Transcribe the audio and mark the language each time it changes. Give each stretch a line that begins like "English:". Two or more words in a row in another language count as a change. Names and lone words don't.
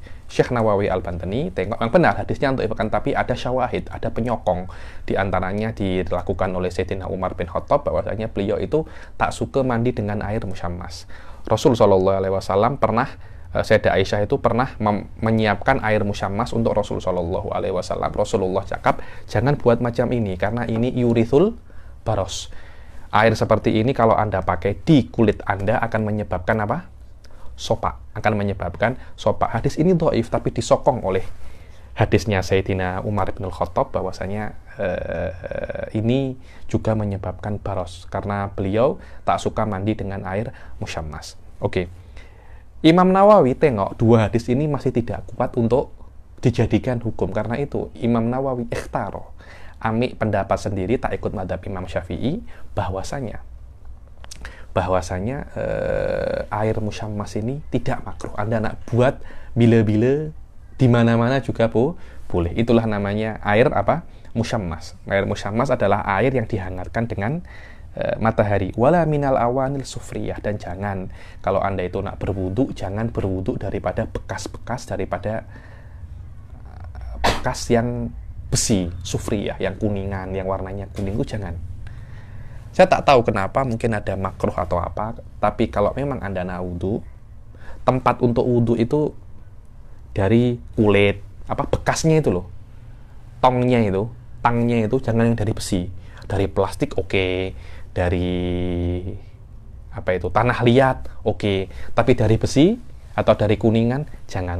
Indonesian: Syekh Nawawi Al-Bantani tengok yang benar hadisnya dhaif, kan, tapi ada syawahid, ada penyokong. Di antaranya dilakukan oleh Sayyidina Umar bin Khattab, bahwasanya beliau itu tak suka mandi dengan air musyammas. Rasul
Arabic: صلى الله عليه وسلم
Indonesian: pernah, Sayyidah Aisyah itu pernah menyiapkan air musyammas untuk Rasul
Arabic: صلى الله عليه وسلم.
Indonesian: Rasulullah cakap, jangan buat macam ini karena ini
Arabic: يورث البرص.
Indonesian: Air seperti ini kalau Anda pakai di kulit Anda akan menyebabkan apa? Sopak. Akan menyebabkan sopak. Hadis ini dhaif, tapi disokong oleh hadisnya Sayyidina Umar bin Khattab, bahwasanya ini juga menyebabkan baros karena beliau tak suka mandi dengan air musyammas. Oke. Imam Nawawi tengok dua hadis ini masih tidak kuat untuk dijadikan hukum. Karena itu Imam Nawawi ikhtaro, ambil pendapat sendiri, tak ikut madhab Imam Syafi'i, bahwasanya air musyammas ini tidak makruh. Anda nak buat bila-bila di mana-mana juga boleh. Itulah namanya air apa? Musyammas. Air musyammas adalah air yang dihangatkan dengan matahari.
Arabic: ولا من الأواني الصفرية,
Indonesian: dan jangan kalau Anda itu nak berwudu, jangan berwudu daripada bekas-bekas daripada bekas yang besi, sufriyah, yang kuningan, yang warnanya kuning, itu jangan. Saya tak tahu kenapa, mungkin ada makruh atau apa, tapi kalau memang Anda nak wudu, tempat untuk wudu itu dari kulit, apa bekasnya itu loh, tangnya itu jangan yang dari besi, dari plastik oke, dari apa itu tanah liat oke, tapi dari besi atau dari kuningan jangan.